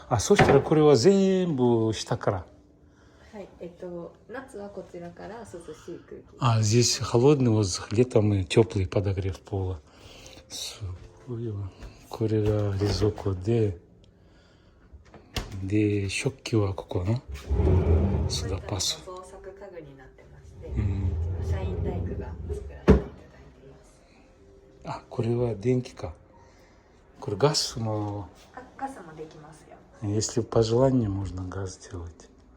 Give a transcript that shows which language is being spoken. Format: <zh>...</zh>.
<ja>そしたらこれは全部下から。はい、夏はこちらから涼しい空気。</ja> <ru>Здесь холодный воздух, летом и теплый подогрев пола.</ru> <ja>すごいわ。これが冷蔵庫で、食器はここな。そうだ、パス。創作家具になってまして、社員大工が作らせていただいています。これは電気か。これガスも。ガスもできますよ。</ja> <ru>Если по желанию можно газ сделать.</ru>